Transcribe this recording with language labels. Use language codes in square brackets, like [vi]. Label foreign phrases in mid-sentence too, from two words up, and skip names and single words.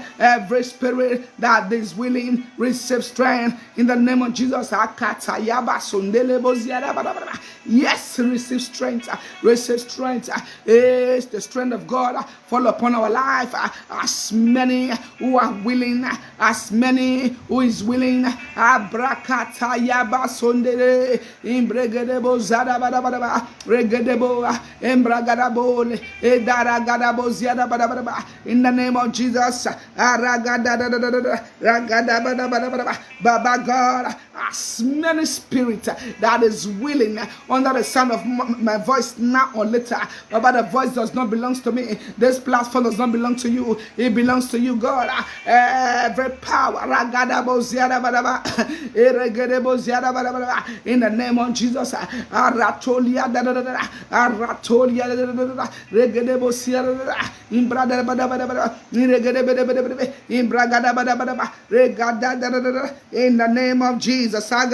[en] Every spirit that is willing, receive strength. In the name of Jesus. Yes, receive strength. Receive strength. Yes, the strength of God fall upon our life. As many who are willing, as many who is willing. Abrakata yaba sondere imbregedebo zada bada bada regedebo embragadabo edaragadabo ziada bada bada. In the name of Jesus, aragada ragada bada bada bada. Baba God, as many spirit that is willing under the sound of my voice now or later, but the voice does not belong to me. This platform does not belong to you. It belongs to you, God. Every power, in the name of Jesus, in the name of Jesus,